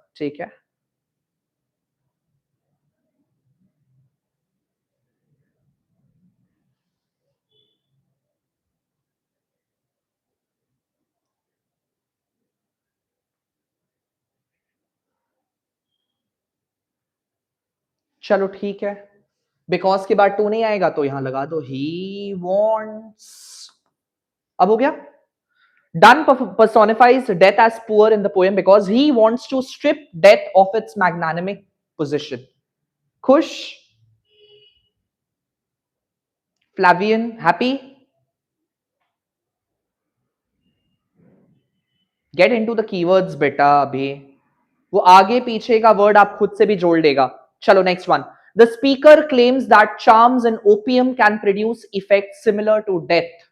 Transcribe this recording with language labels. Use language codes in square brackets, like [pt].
[hi] ठीक है, चलो ठीक है. बिकॉज के बाद टू नहीं आएगा तो यहां लगा दो ही वॉन्ट्स. अब हो गया. [en] Donne personifies death as poor in the poem because he wants to strip death of its magnanimous position. [hi] खुश? [en] Flavian, happy? Get into the keywords [hi] बेटा अभी. वो आगे पीछे का वर्ड आप खुद से भी जोड़ लेगा. [en] चलो next one. The speaker claims that charms and opium can produce effects similar to death